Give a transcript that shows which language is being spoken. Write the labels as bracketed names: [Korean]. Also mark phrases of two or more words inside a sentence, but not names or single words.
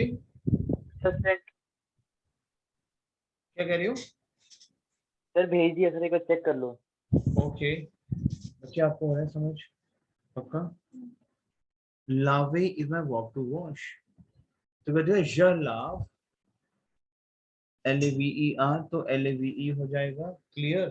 [English] Sir send, [Hindi] क्या कह रहे हो? सर भेज दिया सर, एक बार चेक कर लो। ओके बच्चे, आपको हो रहा है समझ पक्का? [English] Lave is my verb to wash, [Hindi] तो कहते हैं [French] je lave, LAVER, [Hindi] तो LAVE हो जाएगा, क्लियर?